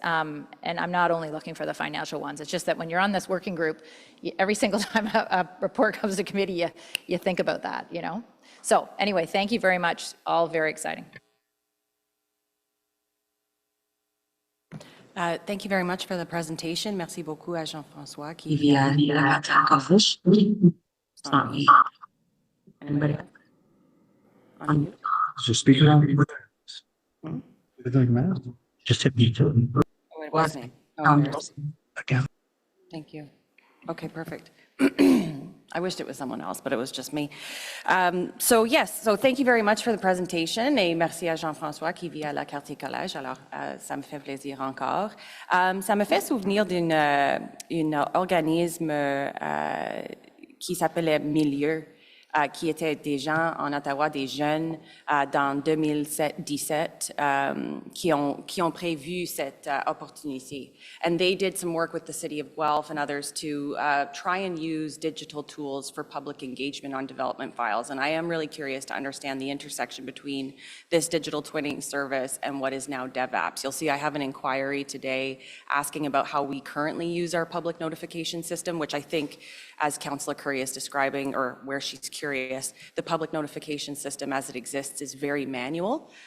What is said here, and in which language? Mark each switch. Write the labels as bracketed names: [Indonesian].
[English] And I'm not only looking for the financial ones. It's just that when you're on this working group, every single time a report comes to committee, you think about that, you know? So anyway, thank you very much. All very exciting. Thank you very much for the presentation. [French] Merci beaucoup à Jean-François qui vient de [English] Anybody? On mute? So speaker on it doesn't matter. Just hit me too. Oh, it was me. Oh, there's- Again. Thank you. Okay, perfect. I wished it was someone else, but it was just me. So yes, so thank you very much for the presentation [French] et merci à Jean-François qui vit à la Quartier Collège. Alors, ça me fait plaisir encore. Ça me fait souvenir d'un organisme qui s'appelait Milieu, qui étaient des gens en Ottawa, des jeunes dans 2017 qui ont prévu cette opportunité. [English] And they did some work with the City of Guelph and others to try and use digital tools for public engagement on development files. And I am really curious to understand the intersection between this digital twinning service and what is now DevApps. You'll see I have an inquiry today asking about how we currently use our public notification system, which I think, as Councillor Curry is describing, or where she's curious, the public notification system as it exists is very manual.